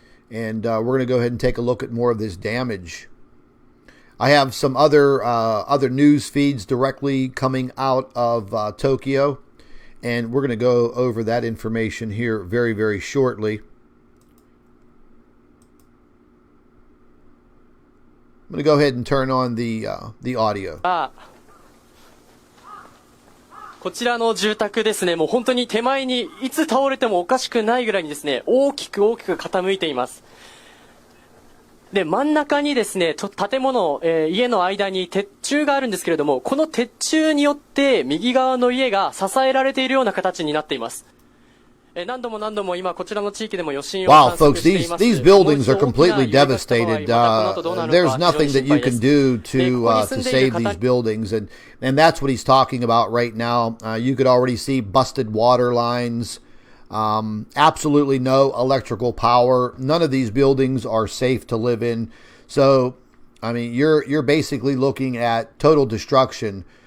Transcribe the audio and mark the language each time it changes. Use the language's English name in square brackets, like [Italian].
[English] And we're going to go ahead and take a look at more of this damage. I have some other news feeds directly coming out of Tokyo. And we're going to go over that information here very, very shortly. I'm going to go ahead and turn on the audio. [Japanese] こちらの住宅ですね、もう本当に手前にいつ倒れてもおかしくないぐらいにですね、大きく傾いています。で、真ん中にですね、建物、家の間に鉄柱があるんですけれども、この鉄柱によって右側の家が支えられているような形になっています。何度も今こちらの地域でも余震を観測しています。 [English] Wow, folks, these buildings are completely devastated. There's nothing that you can do to save these buildings, and that's what he's talking about right now. You could already see busted water lines. Absolutely no electrical power. None of these buildings are safe to live in. So, I mean, you're basically looking at total destruction.